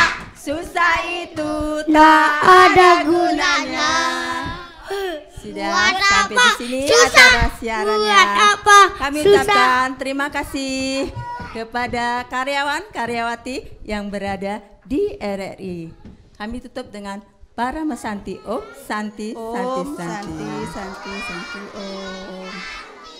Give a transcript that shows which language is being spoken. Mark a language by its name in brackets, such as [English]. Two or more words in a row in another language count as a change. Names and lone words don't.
[Indonesian] Susah itu tak ada gunanya. Sudah Buat sampai apa di sini susah? acara siarannya. Buat apa Kami susah? ucapkan terima kasih kepada karyawan karyawati yang berada di RRI. Kami tutup dengan para mesanti. [Sanskrit] Om Santi Santi Om Santi. Santi Santi Santi Om.